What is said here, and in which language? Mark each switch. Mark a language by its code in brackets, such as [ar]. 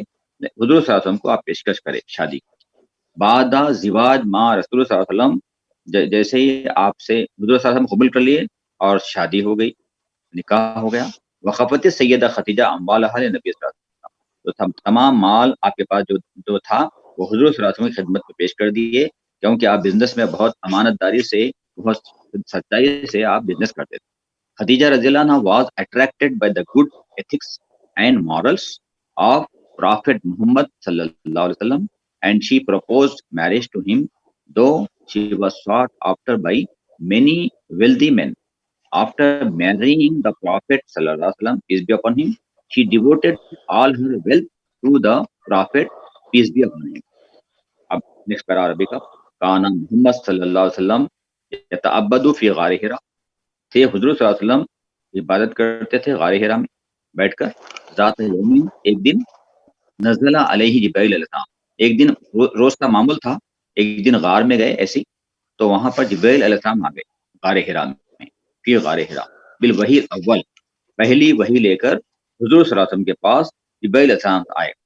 [ur] حضور صلی اللہ علیہ وسلم کو آپ پیشکش کرے شادی. [ar] بعد زواج ما رسول صلی اللہ علیہ وسلم، [ur] جیسے ہی آپ سے حضور صلی اللہ علیہ وسلم قبول کر لیے اور شادی ہو گئی، نکاح ہو گیا. [ar] وقفت سیدہ خدیجہ اموالها للنبی صلی اللہ علیہ وسلم، [ur] تو تمام مال آپ کے پاس جو تھا وہ حضور صلی اللہ علیہ وسلم کی خدمت میں پیش کر دیے، کیونکہ آپ بزنس میں بہت امانت داری سے، بہت سچائی سے آپ بزنس کرتے تھے. [en] خدیجہ رضی اللہ عنہ was attracted by the good ethics and morals of Prophet Muhammad sallallahu alaihi wasallam, and she proposed marriage to him, though she was sought after by many wealthy men. After marrying the Prophet sallallahu alaihi wasallam, peace be upon him, she devoted all her wealth to the Prophet, peace be upon him. [ur] اب next پیرا عربی کا. [ar] کانا محمد صلی اللہ علیہ وسلم یتعبد فی غار حرا، [ur] تھے حضور صلی اللہ علیہ وسلم عبادت کرتے تھے غار حرا میں بیٹھ کر. [ar] ذات یومین، [ur] ایک دن، [ar] نزل علیہ جبرائیل علیہ السلام، [ur] ایک دن روز کا معمول تھا، ایک دن غار میں گئے ایسی، تو وہاں پر جبرائیل علیہ السلام آ گئے غار حرا میں، [ar] فی غار حرا بالوحی الاول، [ur] پہلی وحی لے کر حضور صلی اللہ علیہ وسلم کے پاس جبرائیل علیہ السلام آئے.